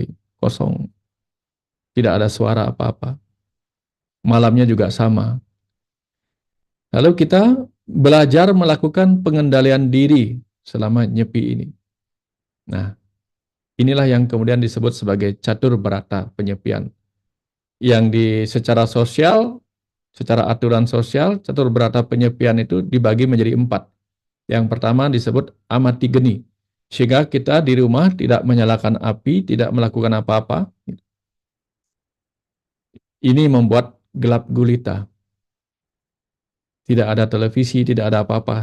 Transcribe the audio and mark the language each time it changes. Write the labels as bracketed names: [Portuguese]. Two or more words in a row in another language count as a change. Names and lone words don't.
[Indonesian] Kosong. Tidak ada suara apa-apa. Malamnya juga sama. Lalu kita belajar melakukan pengendalian diri selama nyepi ini. Nah, inilah yang kemudian disebut sebagai catur berata penyepian. Yang secara sosial, secara aturan sosial, catur berata penyepian itu dibagi menjadi 4. Yang pertama disebut amati geni. Sehingga kita di rumah tidak menyalakan api, tidak melakukan apa-apa. Ini membuat gelap gulita. Tidak ada televisi, tidak ada apa-apa.